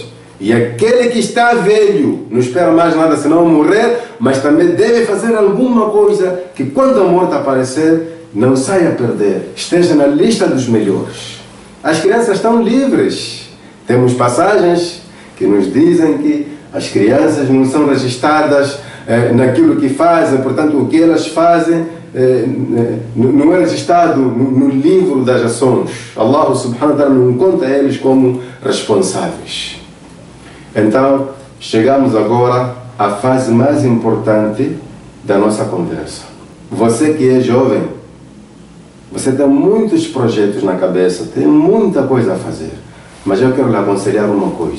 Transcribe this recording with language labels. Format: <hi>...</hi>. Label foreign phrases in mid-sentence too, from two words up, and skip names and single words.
<pt>E aquele que está velho não espera mais nada senão morrer, mas também deve fazer alguma coisa que, quando a morte aparecer, não saia a perder, esteja na lista dos melhores. As crianças estão livres. Temos passagens que nos dizem que as crianças não são registradas naquilo que fazem, portanto, o que elas fazem não é registrado no livro das ações.</pt> <ar>الله سبحانه وتعالى</ar> <pt>não conta eles como responsáveis. Então, chegamos agora à fase mais importante da nossa conversa. Você que é jovem, você tem muitos projetos na cabeça, tem muita coisa a fazer, mas eu quero lhe aconselhar uma coisa.</pt>